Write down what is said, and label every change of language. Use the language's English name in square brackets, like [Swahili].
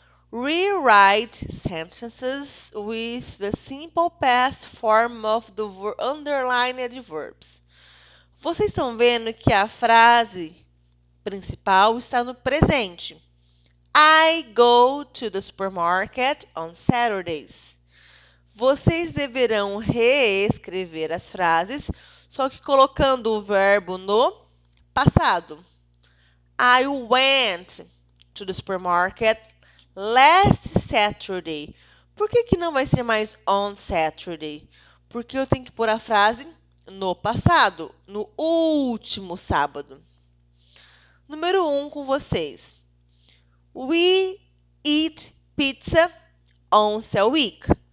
[English] Rewrite sentences with the simple past form of the underlined verbs. [Portuguese] Vocês estão vendo que a frase principal está no presente. [English] I go to the supermarket on Saturdays. [Portuguese] Vocês deverão reescrever as frases, só que colocando o verbo no passado. [English] I went to the supermarket last Saturday. [Portuguese] Por que não vai ser mais on Saturday? Porque eu tenho que pôr a frase no passado, no último sábado. Número 1 com vocês. [English] We eat pizza once a week.